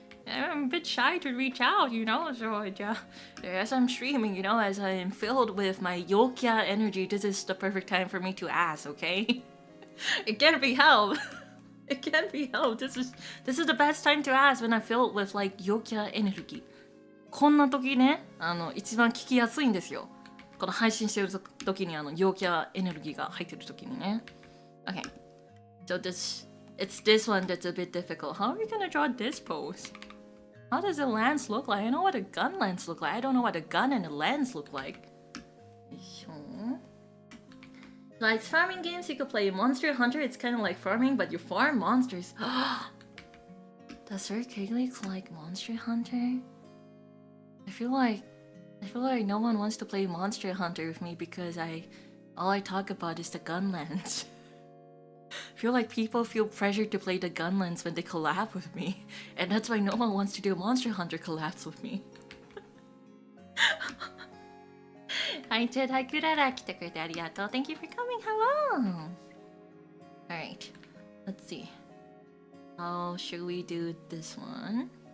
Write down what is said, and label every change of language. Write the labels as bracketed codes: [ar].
[en] I'm a bit shy to reach out, you know, so as I'm streaming, you know, as I am filled with my Yokya energy, this is the perfect time for me to ask, okay? It can't be helped. It can't be helped. This is the best time to ask when I'm filled with like Yokya energy. [ja] こんな時ね、一番聞きやすいんですよ。この配信してる時にYokyaエネルギーが入ってる時にね。 [en] Okay. So it's this one that's a bit difficult. How are we gonna draw this pose? How does a lens look like? I know what a gun lens look like. I don't know what a gun and a lens look like. Like farming games, you could play Monster Hunter. It's kind of like farming, but you farm monsters. Does Sir Kigley like Monster Hunter? I feel like no one wants to play Monster Hunter with me because all I talk about is the gun lens. I feel like people feel pressured to play the gun lens when they collab with me, and that's why no one wants to do Monster Hunter collabs with me. Hi Ted, hi Kurara, [ja] 来てくれてありがとう. [en] Thank you for coming. Hello. Alright, let's see. How should we do this one?